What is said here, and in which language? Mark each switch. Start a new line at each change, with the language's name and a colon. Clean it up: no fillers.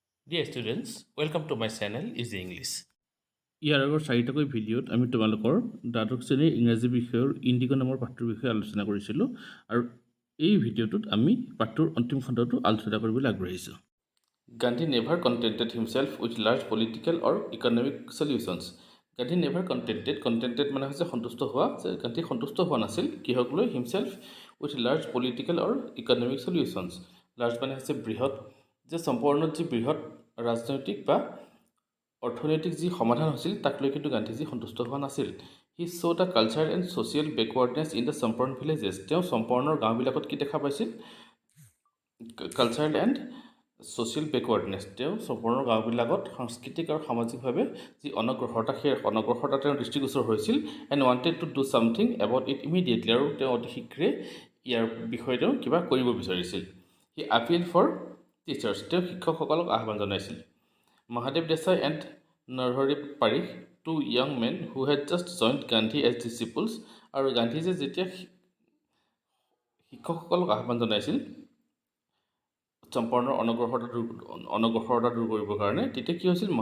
English: Dear students, welcome to my channel Easy English.
Assamese: ইয়াৰ আগৰ চাৰিটাকৈ ভিডিঅ'ত আমি তোমালোকৰ দ্বাদশ শ্ৰেণীৰ ইংৰাজী বিষয়ৰ ইণ্ডিগো নামৰ পাঠটোৰ বিষয়ে আলোচনা কৰিছিলোঁ আৰু এই ভিডিঅ'টোত আমি পাঠটোৰ অন্তিম খণ্ডটো আলোচনা কৰিবলৈ আগবাঢ়িছোঁ।
English: Gandhi never contented himself with large political or economic solutions. Gandhi never contented
Assamese: মানে হৈছে সন্তুষ্ট হোৱা যে গান্ধী সন্তুষ্ট হোৱা নাছিল কিহক লৈ
English: himself with large political or economic solutions.
Assamese: Large মানে হৈছে বৃহৎ যে সম্পূৰ্ণ যি বৃহৎ ৰাজনৈতিক বা অৰ্থনৈতিক যি সমাধান হৈছিল তাক লৈ কিন্তু গান্ধীজী সন্তুষ্ট হোৱা নাছিল।
English: He showed the culture and social backwardness in the Champaran villages.
Assamese: তেওঁ চম্পৰ্ণৰ গাঁওবিলাকত কি দেখা পাইছিল?
English: Cultural and social backwardness.
Assamese: তেওঁ চম্পৰ্ণৰ গাঁওবিলাকত সাংস্কৃতিক আৰু সামাজিকভাৱে যি অনগ্ৰসৰতা সেই অনগ্ৰসৰতা তেওঁৰ দৃষ্টিগোচৰ হৈছিল
English: And wanted to do something about it immediately.
Assamese: আৰু তেওঁ অতি শীঘ্ৰে ইয়াৰ বিষয়ে তেওঁ কিবা কৰিব বিচাৰিছিল।
English: He appeal for teachers.
Assamese: তেওঁ শিক্ষকসকলক আহ্বান জনাইছিল।
English: Mahadev Desai and Narhari Parikh, two young men who had just joined Gandhi as disciples,
Assamese: আৰু গান্ধীজীয়ে যেতিয়া শিক্ষকসকলক আহ্বান জনাইছিল চম্পৰ্ণৰ অনগ্ৰসৰতা দূৰ কৰিবৰ কাৰণে, তেতিয়া কি হৈছিল?